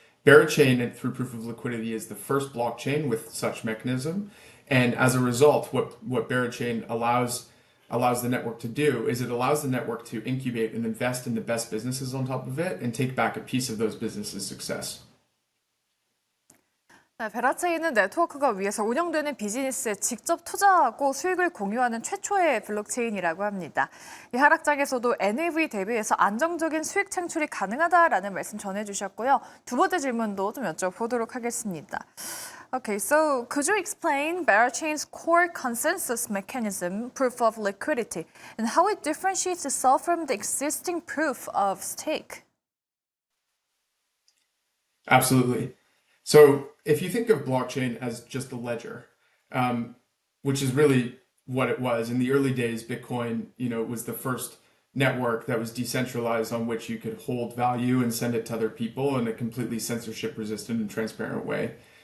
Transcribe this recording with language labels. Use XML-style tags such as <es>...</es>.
<en>Berachain, through proof of liquidity, is the first blockchain with such mechanism, and as a result, what Berachain allows the network to do is it allows the network to incubate and invest in the best businesses on top of it and take back a piece of those businesses' success.</en> <ko>네, 베라체인은 네트워크가 위해서 운영되는 비즈니스에 직접 투자하고 수익을 공유하는 최초의 블록체인이라고 합니다. 이 하락장에서도 NAV 대비해서 안정적인 수익 창출이 가능하다라는 말씀 전해주셨고요. 두 번째 질문도 좀 여쭤보도록 하겠습니다.</ko> <en>Okay, so could you explain Berachain's core consensus mechanism, proof of liquidity, and how it differentiates itself from the existing proof of stake? Absolutely. So if you think of blockchain as just a ledger, which is really what it was in the early days, Bitcoin, was the first network that was decentralized on which you could hold value and send it to other people in a completely censorship resistant and transparent way.</en>